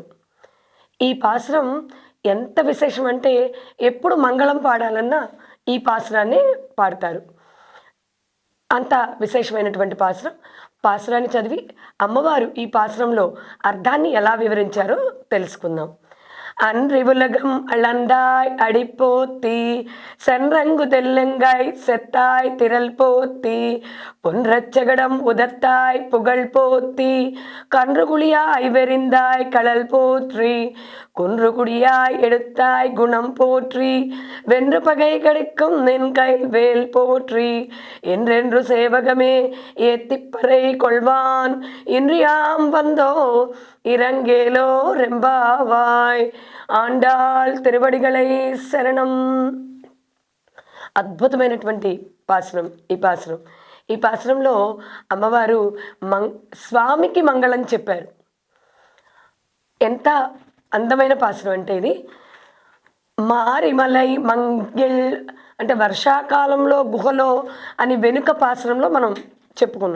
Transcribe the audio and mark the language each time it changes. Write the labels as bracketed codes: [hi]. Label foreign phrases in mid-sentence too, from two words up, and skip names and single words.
[te] ఈ పాసురం ఎంత విశేషం అంటే ఎప్పుడు మంగళం పాడాలన్నా ఈ పాసురాన్ని పాడతారు. అంత విశేషమైనటువంటి పాసురం. పాసురాన్ని చదివి అమ్మవారు ఈ పాసురంలో అర్థాన్ని ఎలా వివరించారో తెలుసుకుందాం. [ta] அன்றி உலகம் அளந்தாய் அடிப்போத்தி சென்றங்கு தெல்லங்காய் செத்தாய் திரள் போத்தி பொன்றச்சகடம் உதத்தாய் புகழ் போத்தி கன்றுகுழியாய் வெறிந்தாய் கடல் போற்றி குன்றுகுடியாய் எடுத்தாய் குணம் போற்றி வென்று பகை கிடைக்கும் நின் கை வேல் போற்றி என்றென்று சேவகமே ஏத்திப்பறை கொள்வான் இன்றியாம் வந்தோ இறங்கேலோ ரெம்பாவாய். ஆண்டாள் திருவடிகளை சரணம். [te] అద్భుతమైనటువంటి పాసురం ఈ పాసురంలో అమ్మవారు స్వామికి మంగళం చెప్పారు. ఎంత అందమైన పాసురం అంటే ఇది. మారిమలై మంగిల్ అంటే వర్షాకాలంలో గుహలో అని వెనుక పాసురంలో మనం చెప్పుకున్నాం.